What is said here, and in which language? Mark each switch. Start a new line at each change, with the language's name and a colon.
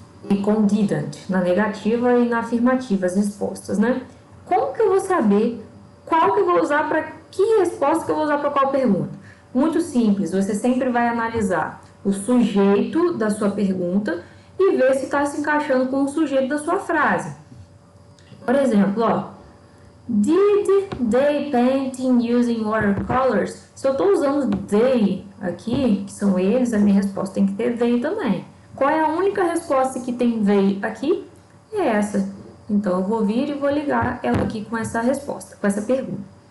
Portuguese: E com didn't, na negativa e na afirmativa as respostas, né? Como que eu vou saber qual que eu vou usar para que resposta que eu vou usar para qual pergunta? Muito simples, você sempre vai analisar o sujeito da sua pergunta e ver se está se encaixando com o sujeito da sua frase. Por exemplo, ó,
English: did they painting using watercolors?
Portuguese: Se eu estou usando they aqui, que são eles, a minha resposta tem que ter they também. Qual é a única resposta que tem they aqui? É essa. Então, eu vou vir e vou ligar ela aqui com essa resposta, com essa pergunta.